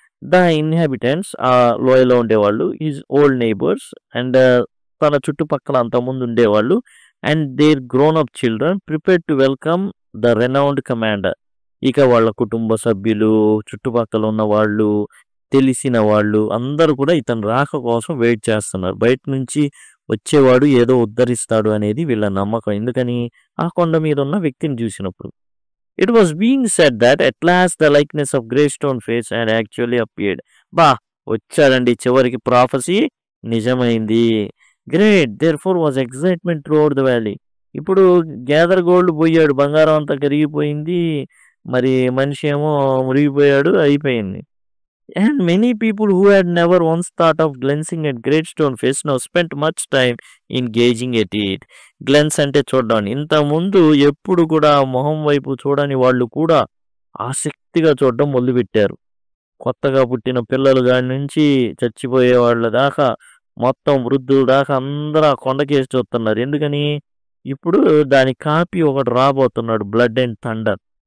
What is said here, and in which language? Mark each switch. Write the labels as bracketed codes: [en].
[en] the inhabitants [te] ఆ లోయలో ఉండేవాళ్ళు [en] his old neighbours and [te] తన చుట్టుపక్కల అంతకుముందు ఉండేవాళ్ళు [en] And their grown up children prepared to welcome the renowned commander. [te] ఇక వాళ్ళ కుటుంబ సభ్యులు, చుట్టుపక్కల ఉన్న వాళ్ళు, తెలిసిన వాళ్ళు అందరూ కూడా ఇతని రాక కోసం వెయిట్ చేస్తున్నారు. బయట నుంచి వచ్చేవాడు ఏదో ఉద్ధరిస్తాడు అనేది వీళ్ళ నమ్మకం. ఎందుకని? ఆ కొండ మీద ఉన్న వ్యక్తిని చూసినప్పుడు. [en] It was being said that at last the likeness of Greystone face had actually appeared. [te] వచ్చాడండి చివరికి ప్రాఫెసీ నిజమైంది. [en] Great therefore was excitement throughout the valley. [te] ఇప్పుడు గ్యాదర్ గోల్డ్ పోయాడు. బంగారం అంతా కరిగిపోయింది. మరి మనిషి ఏమో మునిగిపోయాడు. అయిపోయింది. [en] And many people who had never once thought of glancing at Greystone face now spent much time in gazing at it. [te] Glance అంటే చూడడం. ఇంతకుముందు ఎప్పుడు కూడా మొహం వైపు చూడని వాళ్ళు కూడా ఆసక్తిగా చూడడం మొదలుపెట్టారు. కొత్తగా పుట్టిన పిల్లలు కాడి నుంచి చచ్చిపోయే వాళ్ళ దాకా మొత్తం వృద్ధుల దాకా అందరూ ఆ కొండకేసి చూస్తున్నారు. ఎందుకని? ఇప్పుడు దాని కాపీ ఒకడు రాబోతున్నాడు. [en] Blood and thunder.